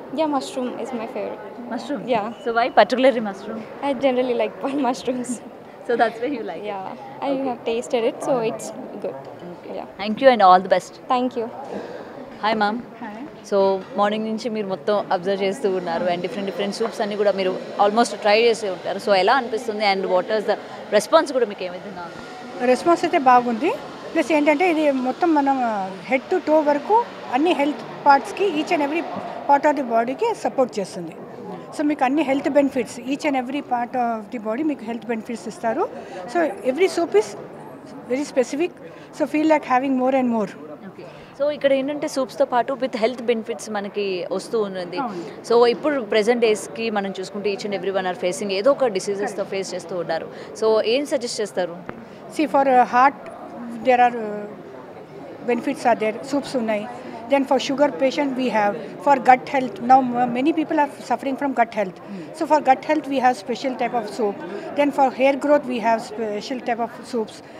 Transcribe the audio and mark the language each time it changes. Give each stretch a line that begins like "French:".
English: Yeah, mushroom is my favorite. Mushroom? Yeah. So why particularly mushroom? I generally like mushrooms. So that's why you like? Yeah, I have tasted it, so it's good. Yeah. Thank you and all the best. Thank you. Hi ma'am.
Telugu: So morning నుంచి మీరు మొత్తం observe చేస్తూ ఉన్నారు and different soups అన్నీ కూడా మీరు almost try చేసే ఉంటారు. సో ఎలా అనిపిస్తుంది and
English: what is the response
Telugu: కూడా మీకు ఏ విధంగా? రెస్పాన్స్ అయితే బాగుంది. ప్లస్ ఏంటంటే ఇది మొత్తం మనం హెడ్ టు టో వరకు అన్ని health పార్ట్స్కి
English: each and every part of the బాడీకి
Telugu: సపోర్ట్ చేస్తుంది. సో మీకు అన్ని health benefits each and every part of the body మీకు హెల్త్ బెనిఫిట్స్ ఇస్తారు.
English: So every soup is very specific. So feel like having more and more.
Telugu: So ఇక్కడ ఏంటంటే సూప్స్తో పాటు with health benefits మనకి వస్తూ ఉన్నది. సో ఇప్పుడు ప్రెజెంట్ డేస్కి మనం చూసుకుంటే each and every one or facing ఏదో ఒక డిసీజెస్తో ఫేస్ చేస్తూ ఉన్నారు. సో ఏం సజెస్ట్ చేస్తారు?
English: See, for heart there are benefits are there, soups
Telugu: unnai.
English: Then for sugar patient we have, for gut health now many people are suffering from gut health. So for gut health we have special type of soup. Then for hair growth we have special type of soups.